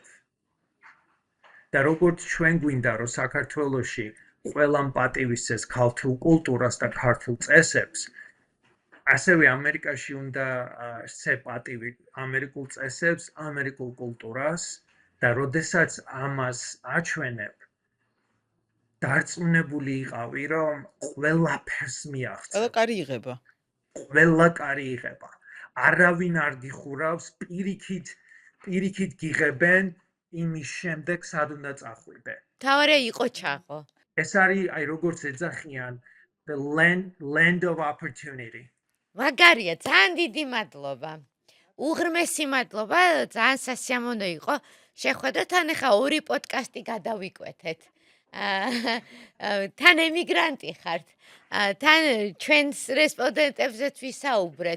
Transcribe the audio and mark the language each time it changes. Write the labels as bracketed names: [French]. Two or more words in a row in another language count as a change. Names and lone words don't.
[Georgian] და როგორც ჩვენ გვინდა, რომ საქართველოში ყველამ პატივისცეს ქართულ კულტურას და ქართულ წესებს, ასევე ამერიკაში უნდა სცე პატივი ამერიკულ წესებს, ამერიკულ კულტურას და როდესაც ამას აჩვენებ, დარწმუნებული იყავი, რომ ყველაფერს მიაღწევ. ყველა კარი იღება. ყველა კარი იღება. არავინ არ გიხურავს, პირიქით გიღებენ იმის შემდეგ, სად უნდა წახვიდე. თავარი იყო ჩაღო. ეს არის, აი როგორც ეძახიან, [English] the land of opportunity. [Georgian] მაგარია, ძალიან დიდი მადლობა. უღრმესი მადლობა, ძალიან სასიამოვნო იყო. შეხვედრა თან ახლა 2 პოდკასტი გადავიკვეთეთ. თან ემიგრანტი ხართ. თან ჩვენს რესპონდენტებზეც ვისაუბრეთ.